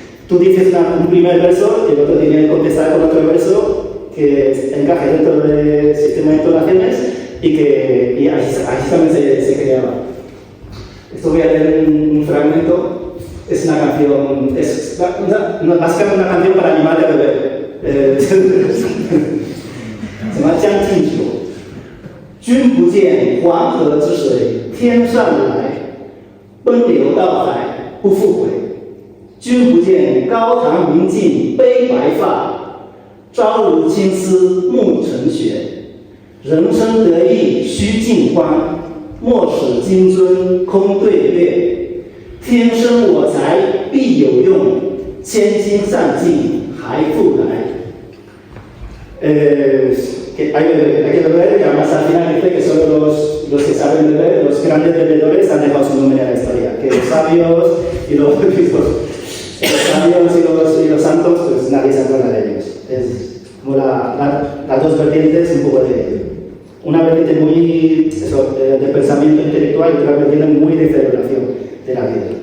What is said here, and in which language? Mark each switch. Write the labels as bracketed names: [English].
[Spanish] tú dices un primer verso y el otro tiene que contestar con otro verso que encaje dentro del sistema de entonaciones y ahí también se creaba. Esto voy a leer un fragmento, es una canción, básicamente una canción para animar a beber. Se llama [Chinese] 江静秋，君不见黄河之水天上来，奔流到海不复回。君不见高堂明镜悲白发，朝如青丝暮成雪。人生得意须尽欢，莫使金樽空对月。天生我材必有用，千金散尽还复来。 [Spanish] Hay que beber, y además al final dice que solo los que saben beber, los grandes bebedores, han dejado su nombre en la historia. Que los sabios y los sabios y los santos, pues nadie se acuerda de ellos. Es como las dos vertientes, un poco de una vertiente muy de pensamiento intelectual y otra vertiente muy de celebración de la vida.